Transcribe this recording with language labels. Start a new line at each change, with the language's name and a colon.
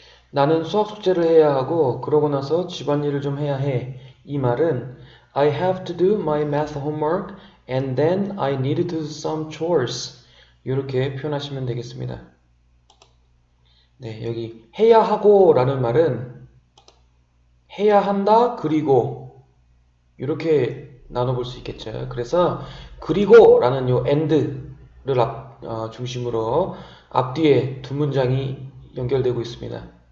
Korean: 나는 수학 숙제를 해야 하고 그러고 나서 집안일을 좀 해야 해. 이 말은
English: I have to do my math homework and then I need to do some chores.
Korean: 이렇게 표현하시면 되겠습니다. 네, 여기 해야 하고 라는 말은 해야 한다 그리고 이렇게 나눠볼 수 있겠죠. 그래서 그리고 라는 요 and를 중심으로 앞뒤에 두 문장이 연결되고 있습니다.